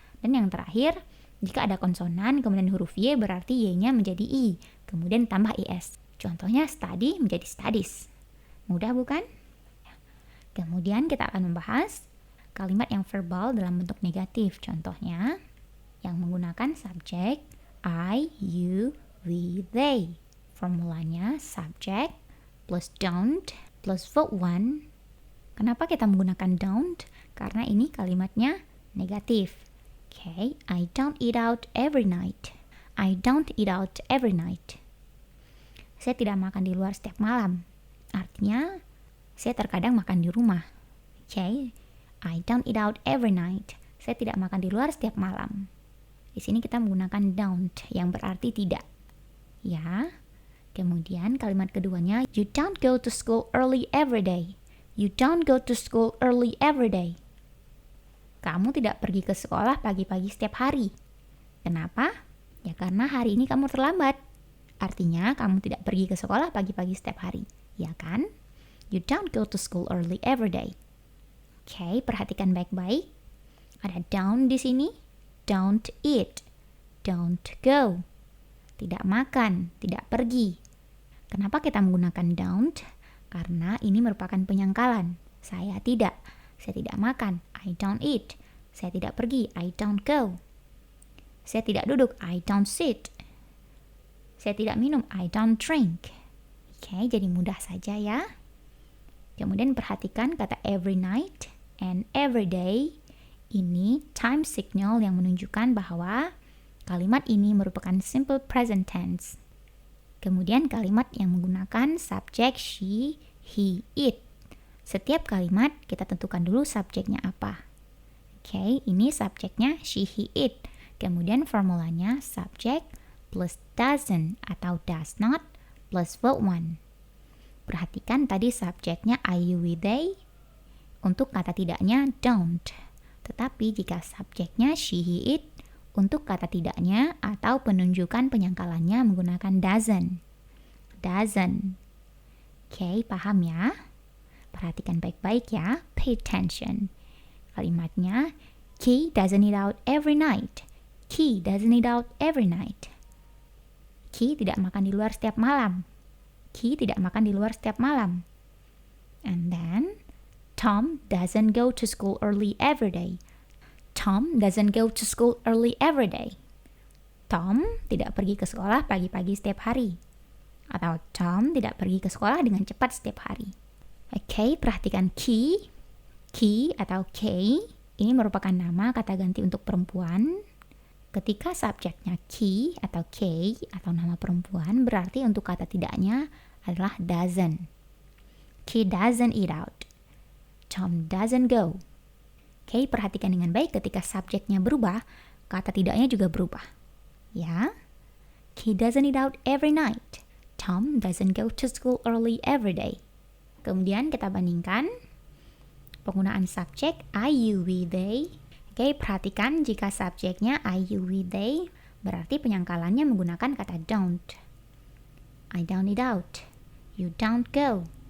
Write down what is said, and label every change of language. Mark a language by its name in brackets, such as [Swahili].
[Indonesian] Dan yang terakhir, jika ada konsonan, kemudian huruf Y berarti Y-nya menjadi I, kemudian tambah ES. Contohnya study menjadi studies. Mudah bukan? Kemudian kita akan membahas kalimat yang verbal dalam bentuk negatif. Contohnya, yang menggunakan subjek I, you, we, they. Formulanya subject plus don't plus verb 1. Kenapa kita menggunakan don't? Karena ini kalimatnya negatif. [English] Okay, I don't eat out every night. I don't eat out every night. [Indonesian] Saya tidak makan di luar setiap malam. Artinya, saya terkadang makan di rumah. [English] Okay, I don't eat out every night. [Indonesian] Saya tidak makan di luar setiap malam. Di sini kita menggunakan don't yang berarti tidak. Ya. Kemudian kalimat keduanya, [English] you don't go to school early every day. You don't go to school early every day. [Indonesian] Kamu tidak pergi ke sekolah pagi-pagi setiap hari. Kenapa? Ya karena hari ini kamu terlambat. Artinya kamu tidak pergi ke sekolah pagi-pagi setiap hari. Ya kan? [English] You don't go to school early every day. [Indonesian] Oke, perhatikan baik-baik. Ada don't di sini. [English] Don't eat. Don't go. [Indonesian] Tidak makan, tidak pergi. Kenapa kita menggunakan don't? Karena ini merupakan penyangkalan. Saya tidak makan, [English] I don't eat. [Indonesian] Saya tidak pergi, [English] I don't go. [Indonesian] Saya tidak duduk, [English] I don't sit. [Indonesian] Saya tidak minum, [English] I don't drink. [Indonesian] Oke, jadi mudah saja ya. Kemudian perhatikan kata [English] every night and every day. [Indonesian] Ini time signal yang menunjukkan bahwa kalimat ini merupakan simple present tense. Kemudian kalimat yang menggunakan subjek she, he, it. Setiap kalimat kita tentukan dulu subjeknya apa. Oke, ini subjeknya she, he, it. Kemudian formulanya subjek plus doesn't atau does not plus verb 1. Perhatikan tadi subjeknya I, you, we, they. Untuk kata tidaknya don't. Tetapi jika subjeknya she, he, it, untuk kata tidaknya atau penunjukan penyangkalannya menggunakan doesn't. Doesn't. Oke, paham ya? Perhatikan baik-baik ya. [English] Pay attention. [Indonesian] Kalimatnya, [English] Key doesn't eat out every night. Key doesn't eat out every night. [Indonesian] Key tidak makan di luar setiap malam. Key tidak makan di luar setiap malam. [English] And then, Tom doesn't go to school early every day. Tom doesn't go to school early every day. [Indonesian] Tom tidak pergi ke sekolah pagi-pagi setiap hari. Atau Tom tidak pergi ke sekolah dengan cepat setiap hari. Oke, perhatikan key. Key atau K ini merupakan nama kata ganti untuk perempuan. Ketika subjeknya key atau K atau nama perempuan, berarti untuk kata tidaknya adalah doesn't. [English] He doesn't eat out. Tom doesn't go. [Indonesian] Oke, perhatikan dengan baik ketika subjeknya berubah, kata tidaknya juga berubah. Ya. [English] He doesn't eat out every night. Tom doesn't go to school early every day. [Indonesian] Kemudian kita bandingkan penggunaan subjek I, you, we, they. Oke, perhatikan jika subjeknya I, you, we, they, berarti penyangkalannya menggunakan kata don't. [English] I don't eat out. You don't go.